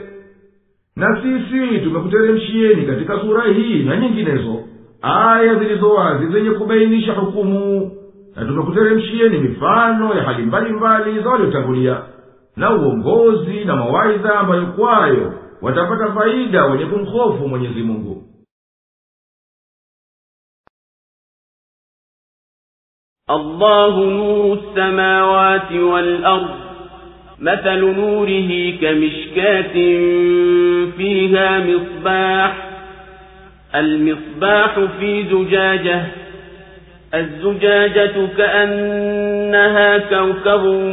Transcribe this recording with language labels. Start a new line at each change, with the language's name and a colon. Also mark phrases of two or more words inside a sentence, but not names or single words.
Swahili: Na sisi tumekuteremshieni katika sura hii na nyinginezo aya zilizowazi zenye kubainisha hukumu, na tumekuteremshieni mifano ya hali mbalimbali za waliotangulia, na uongozi na mawaidha ambayo kwayo watapata faida wenye kumhofu Mwenyezi Mungu.
Arabic: الله نور السماوات والأرض مثل نوره كمشكاة فيها مصباح المصباح في زجاجة الزجاجة كأنها كوكب